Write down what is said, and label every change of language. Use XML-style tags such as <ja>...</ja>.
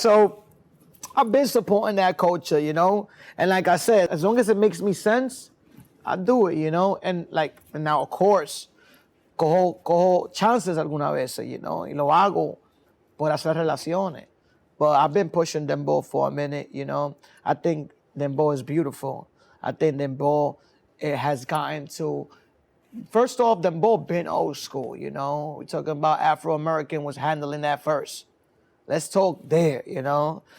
<en>So I've been supporting that culture, you know? And like I said, as long as it makes me sense, I do it, you know? And now, of course,</en> <es>cojo chances alguna vez,</es> <en>you know?</en> <es>Y lo hago por hacer relaciones.</es> <en>But I've been pushing Dembow for a minute, you know? I think Dembow is beautiful. I think Dembow, it has gotten to... First off, Dembow been old school, you know? We're talking about Afro-American was handling that first. Let's talk there, you know?</en>